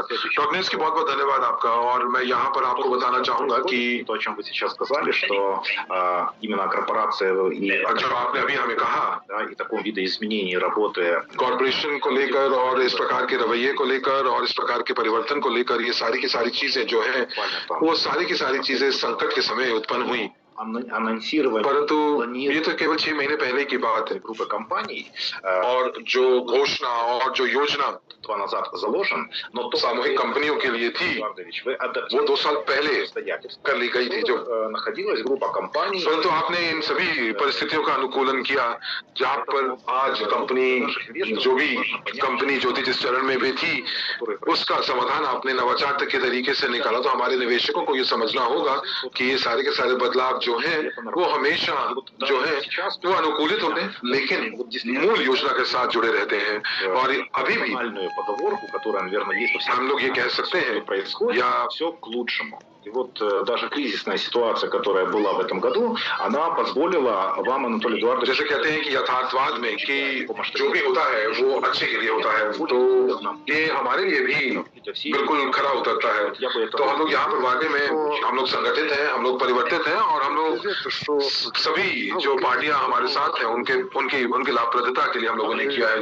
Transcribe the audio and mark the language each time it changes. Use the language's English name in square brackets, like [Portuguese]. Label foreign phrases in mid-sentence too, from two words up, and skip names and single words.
[Hindi] डॉक्टर नेल्स की बहुत बहुत धन्यवाद आपका। और मैं यहाँ पर आपको बताना चाहूंगा कि जो आपने अभी हमें कहा कॉर्पोरेशन को लेकर और इस प्रकार के रवैये को लेकर और इस प्रकार के परिवर्तन को लेकर ये सारी की सारी चीजें जो है वो सारी की सारी चीजें संकट के समय उत्पन्न हुई, परंतु ये तो केवल 6 महीने पहले की बात है। [Russian] группы компаний [Hindi] और जो घोषणा और जो योजना सामूहिक कंपनियों के लिए थी वो 2 साल पहले कर ली गई थी। जो परंतु आपने इन सभी परिस्थितियों का अनुकूलन किया जहाँ पर आज कंपनी जो थी जिस चरण में भी थी उसका समाधान आपने नवाचार के तरीके से निकाला। तो हमारे निवेशकों को ये समझना होगा कि ये सारे के सारे बदलाव जो है वो हमेशा जो है वो अनुकूलित होते हैं लेकिन मूल योजना के साथ जुड़े रहते हैं। और अभी भी हम लोग ये कह सकते हैं या [Russian] И вот даже кризисная ситуация, которая была в этом году, она позволила вам, Анатолий Эдуардович... [Hindi] जैसे कहते हैं कि यथार्थवाद में कि जो भी होता है वो अच्छे के लिए होता है, तो ये हमारे लिए भी बिल्कुल खरा उतरता है। तो हम लोग यहाँ पर वाकई में हम लोग संगठित हैं, हम लोग परिवर्तित हैं और हम लोग सभी जो पार्टियां हमारे साथ हैं उनकी लाभप्रदता के लिए हम लोगों ने किया है।